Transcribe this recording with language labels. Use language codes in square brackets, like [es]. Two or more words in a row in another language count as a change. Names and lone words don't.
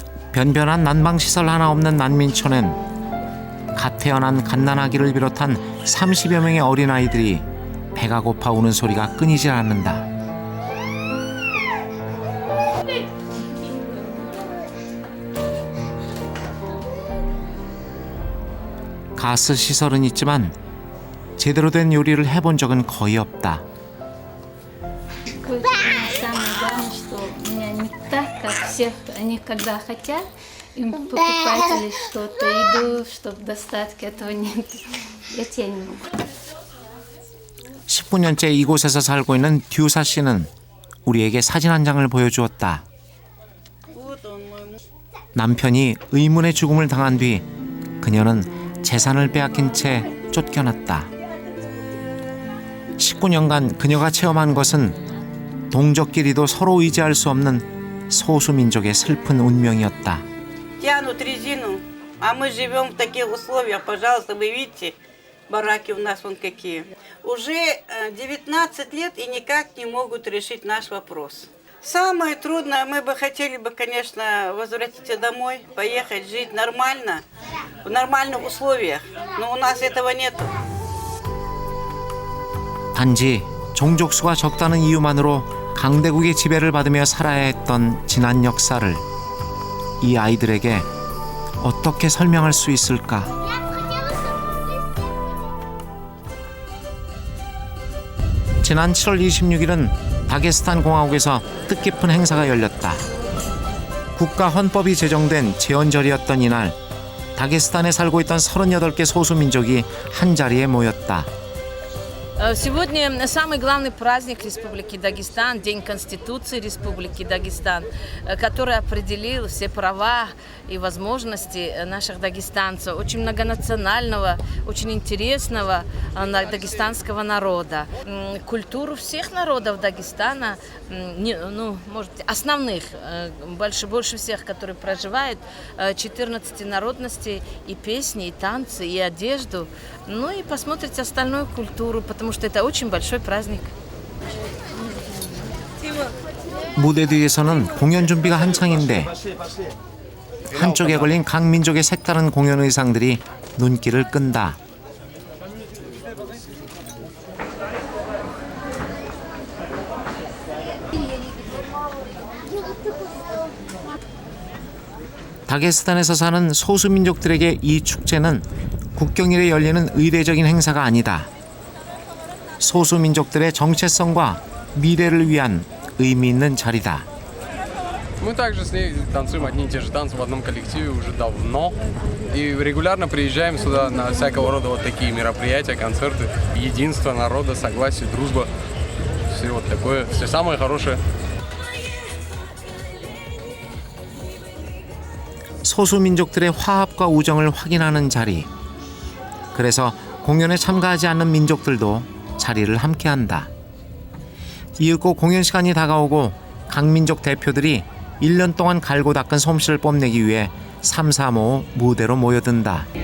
[ko] 변변한 난방시설 하나 없는 난민촌엔 갓 태어난 갓난아기를 비롯한 30여 명의 어린아이들이 배가 고파 우는 소리가 끊이질 않는다. 가스 시설은 있지만 제대로 된 요리를 해본 적은 거의 없다. [ru] Самое главное, что у меня не так, как всех, они когда хотят, им покупать или что-то, еду, чтобы достатка, этого нет. Это я не могу. [ko] 19년째 이곳에서 살고 있는 듀사 씨는 우리에게 사진 한 장을 보여주었다. 남편이 의문의 죽음을 당한 뒤 그녀는 재산을 빼앗긴 채 쫓겨났다. 19년간 그녀가 체험한 것은 동족끼리도 서로 의지할 수 없는 소수민족의 슬픈 운명이었다. [ru] Тянут резину, а мы живем в таких условиях. Пожалуйста, вы видите, бараки у нас вон какие. Уже 19 лет и никак не могут решить наш вопрос. Самое трудное, мы бы хотели бы, конечно, возвратиться домой, поехать жить нормально, в нормальных условиях, но у нас этого нет. [ko] 단지 종족수가 적다는 이유만으로 강대국의 지배를 받으며 살아야 했던 지난 역사를 이 아이들에게 어떻게 설명할 수 있을까? 지난 7월 26일은 다게스탄 공화국에서 뜻깊은 행사가 열렸다. 국가 헌법이 제정된 제헌절이었던 이날, 다게스탄에 살고 있던 38개 소수민족이 한자리에 모였다. [ru] Сегодня самый главный праздник Республики Дагестан, День Конституции Республики Дагестан, который определил все права и возможности наших дагестанцев, очень многонационального, очень интересного дагестанского народа. Культуру всех народов Дагестана, может, основных, больше всех, которые проживают, 14 народностей, и песни, и танцы, и одежду. Ну и посмотрите остальную культуру, потому что это очень большой праздник. [ko] 무대 뒤에서는 공연 준비가 한창인데 한쪽에 걸린 각 민족의 색다른 공연 의상들이 눈길을 끈다. 다게스탄에서 사는 소수민족들에게 이 축제는 국경일에 열리는 의례적인 행사가 아니다. 소수민족들의 정체성과 미래를 위한 의미 있는 자리다. [ru] Мы также с ней танцуем одни и те же танцы в одном коллективе уже давно. И регулярно приезжаем сюда на всякого рода вот такие мероприятия, концерты. Единство народа, согласие, дружба. Все вот такое, все самое хорошее. [ko] 소수민족들의 화합과 우정을 확인하는 자리. 그래서 공연에 참가하지 않는 민족들도 자리를 함께한다. 이윽고 공연 시간이 다가오고 각 민족 대표들이 1년 동안 갈고 닦은 솜씨를 뽐내기 위해 삼삼오오 무대로 모여든다.